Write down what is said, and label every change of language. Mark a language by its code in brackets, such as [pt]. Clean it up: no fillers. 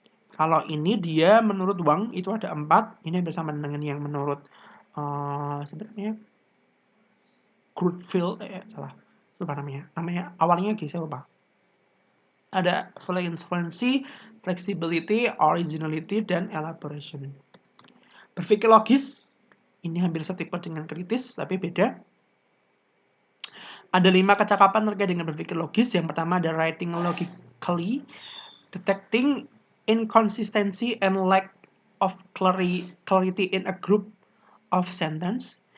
[id] Kalau ini dia menurut Wang itu ada 4, ini bersama dengan yang menurut sebenarnya Goodfield, lupa namanya awalnya saya lupa. [en] Ada fluency, flexibility, originality, dan elaboration. [id] Berpikir logis, ini hampir setipe dengan kritis, tapi beda. Ada 5 kecakapan terkait dengan berpikir logis. Yang pertama ada [en] writing logically, detecting inconsistency and lack of clarity in a group of sentence.